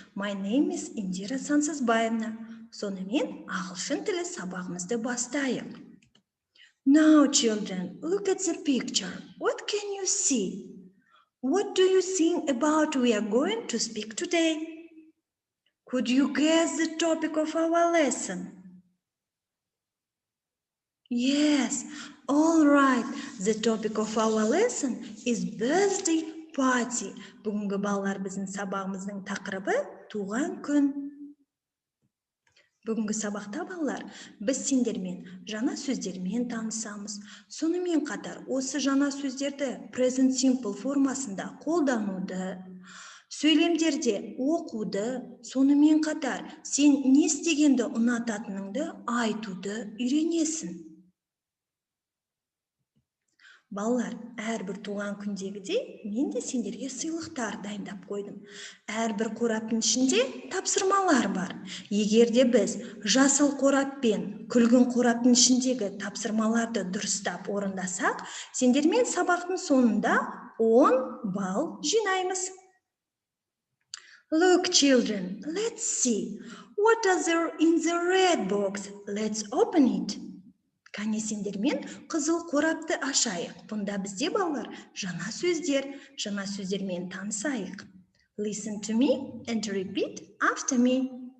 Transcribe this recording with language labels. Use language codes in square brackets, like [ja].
[en] My name is Инидира Сансызбаевна. [kk] Сонымен ағылшын тілі сабағымызды бастайық. [en] Now, children, look at the picture. What can you see? What do you think about we are going to speak today? Could you guess the topic of our lesson? Yes, all right. The topic of our lesson is birthday party. [kk] Бүгінгі балалар біздің сабағымыздың тақырыбы туған күн. Бүгінгі сабақта балалар біз сендермен жаңа сөздермен танысамыз. Сонымен қатар осы жаңа сөздерді present simple формасында қолдануды, сөйлемдерде оқуды, сонымен қатар сен не істегенді ұнататыныңды айтуды үйренесің. Балалар, әрбір туған күндегідей мен де сендерге сыйлықтар дайындап қойдым. Әрбір қораптың ішінде тапсырмалар бар. Егер де біз жасыл қорап пен күлгін қораптың ішіндегі тапсырмаларды дұрыстап орындасақ, сендермен сабақтың соңында 10 балл жинаймыз. [en] Look, children, let's see. What is there in the red box? Let's open it. [kk] Кәне сендермен қызыл қорапты ашайық. Бұнда бізде балалар жаңа сөздермен танысайық. [en] Listen to me and repeat after me.